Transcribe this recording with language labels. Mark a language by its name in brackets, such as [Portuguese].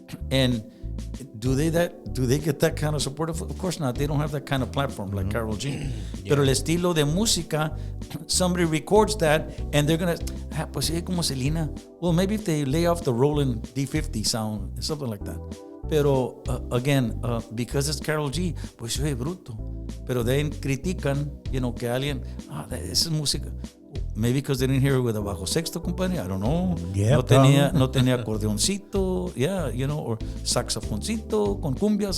[English] And do they get that kind of support? Of course not. They don't have that kind of platform like Karol G. Yeah. Pero el estilo de música, somebody records that, and they're gonna, [Spanish] pues sí, como Selena. [English] Well, maybe if they lay off the Roland D50 sound, something like that. Pero again, because it's Karol G, [Spanish] pues soy bruto. Pero [English] then [Spanish] critican, que alguien, esa es música. [English] Maybe because they didn't hear it with a bajo sexto, compadre. I don't know. Yeah, [Spanish] no tenía acordeoncito, or saxofoncito con cumbias.